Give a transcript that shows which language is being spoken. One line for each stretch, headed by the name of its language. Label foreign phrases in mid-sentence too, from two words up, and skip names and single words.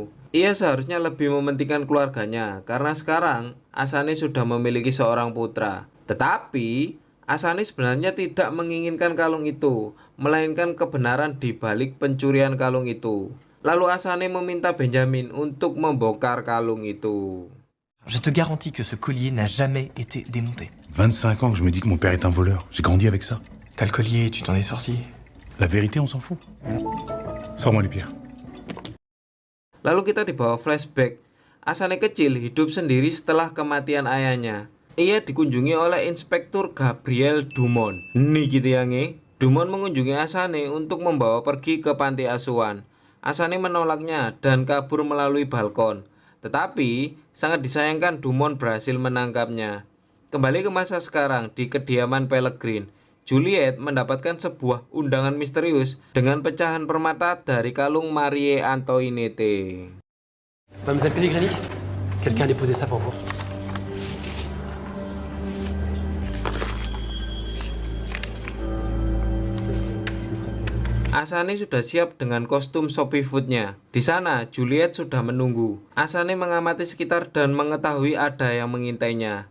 Indonesian: Ia seharusnya lebih mementingkan keluarganya karena sekarang Asane sudah memiliki seorang putra. Tetapi Asane sebenarnya tidak menginginkan kalung itu, melainkan kebenaran di balik pencurian kalung itu. Lalu Asane meminta Benjamin untuk membongkar kalung itu.
French: Je te garantis que ce collier n'a jamais été démonté. 25 ans que je me dis que mon père est un voleur. J'ai grandi avec ça. T'as le collier, tu t'en es sorti. La vérité, on s'en fout. Sors-moi les pierres.
Indonesian: Lalu kita dibawa flashback. Asane kecil hidup sendiri setelah kematian ayahnya. Ia dikunjungi oleh Inspektur Gabriel Dumont. Nih gitu ya nge. Dumont mengunjungi Asane untuk membawa pergi ke panti asuhan. Asane menolaknya dan kabur melalui balkon. Tetapi sangat disayangkan Dumont berhasil menangkapnya. Kembali ke masa sekarang di kediaman Pellegrin, Juliet mendapatkan sebuah undangan misterius dengan pecahan permata dari kalung Marie Antoinette.
French: Mademoiselle Pellegrini, quelqu'un a déposé ça pour vous.
Indonesian: Asane sudah siap dengan kostum Shopee Food-nya. Di sana, Juliet sudah menunggu. Asane mengamati sekitar dan mengetahui ada yang mengintainya.